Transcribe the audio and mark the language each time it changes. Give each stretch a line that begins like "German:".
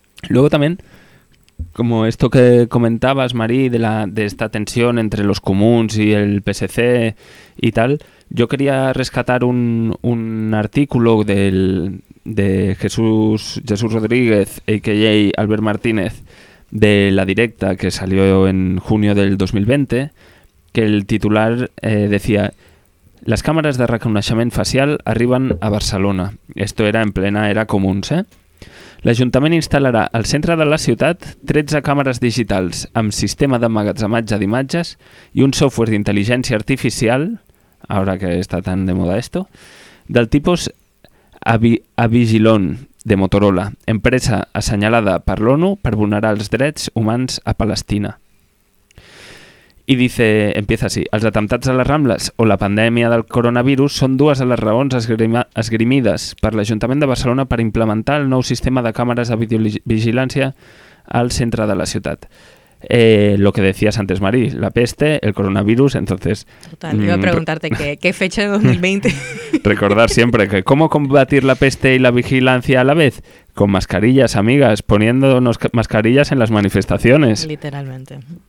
Spanish: Luego también, como esto que comentabas, Marí, de esta tensión entre los comuns y el PSC y tal, yo quería rescatar un artículo de Jesús Rodríguez, a.k.a. Albert Martínez, de La Directa, que salió en junio del 2020, que el titular decía: las cámaras de reconocimiento facial arriben a Barcelona. Esto era en plena era comuns, ¿eh?
Catalan: L'Ajuntament instal·larà al centre de la ciutat 13 càmeres digitals amb sistema d'emmagatzematge d'imatges i un software d'intel·ligència artificial, ara que està tan de moda esto, del tipus Avigilon de Motorola, empresa assenyalada per l'ONU per vulnerar els drets humans a Palestina.
Spanish: I dice, empieza así:
Catalan: els atemptats a les Rambles o la pandèmia del coronavirus són dues de les raons esgrimides per l'Ajuntament de Barcelona per implementar el nou sistema de càmeres de videovigilància al centre de la ciutat.
Spanish: Lo que decías antes, Marí, la peste, el coronavirus, entonces... Total, iba a preguntarte qué fecha de 2020... Recordar siempre que cómo combatir la peste y la vigilancia a la vez. Con mascarillas, amigas, poniéndonos mascarillas en las manifestaciones. Literalmente.